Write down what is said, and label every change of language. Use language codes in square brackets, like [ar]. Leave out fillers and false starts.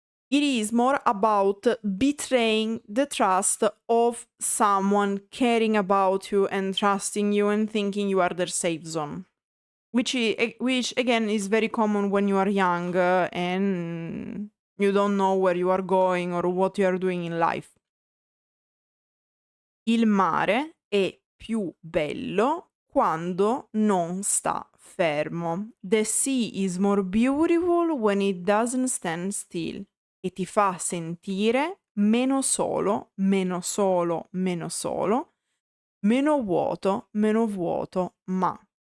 [en] It is more about betraying the trust of someone caring about you and trusting you and thinking you are their safe zone. Which again is very common when you are young and you don't know where you are going or what you are doing in life. [it] Il mare è più bello quando non sta fermo. [en] The sea is more beautiful when it doesn't stand still. [it] E ti fa sentire meno solo, meno solo, meno solo, meno vuoto, ma.